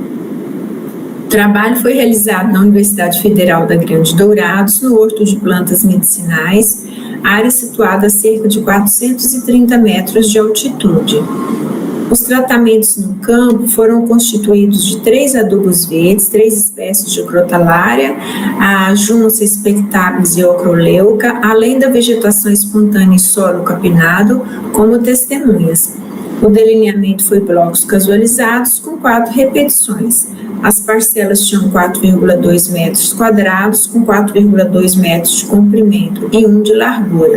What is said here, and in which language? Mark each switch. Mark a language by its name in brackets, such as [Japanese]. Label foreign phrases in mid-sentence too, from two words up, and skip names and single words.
[Portuguese] O trabalho foi realizado na Universidade Federal da Grande Dourados, no Horto de Plantas Medicinais, área situada a cerca de 430 metros de altitude. Os tratamentos no campo foram constituídos de 3 adubos verdes, 3 espécies de crotalária, a Junca spectabilis e ocroleuca, além da vegetação espontânea e solo capinado, como testemunhas. O delineamento foi blocos casualizados com 4 repetições. As parcelas tinham 4,2 metros quadrados, com 4,2 metros de comprimento e 1 de largura.